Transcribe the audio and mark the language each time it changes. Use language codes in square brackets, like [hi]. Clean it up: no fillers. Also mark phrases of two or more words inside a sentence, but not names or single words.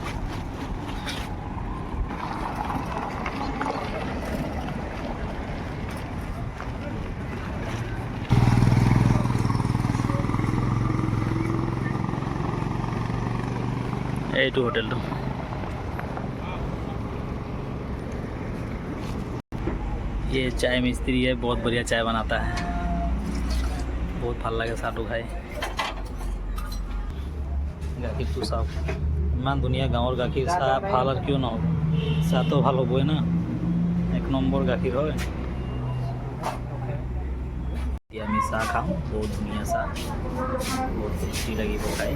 [as] এইটো হোটেলটো [hi] ये चाय मिस्त्री है, बहुत बढ़िया चाय बनाता है। [as] बहुत ভাল লাগে চাহটো খাই। গাখীৰটো চাওক ইমান ধুনীয়া, গাঁৱৰ গাখীৰ। চাহ ভাল আৰু কিয় নহ'ব, চাহটো ভাল হ'বই না, এক নম্বৰ গাখীৰ হয়। এতিয়া আমি চাহ খাওঁ, বহুত ধুনীয়া চাহ, বহুত টেষ্টি লাগিব খাই।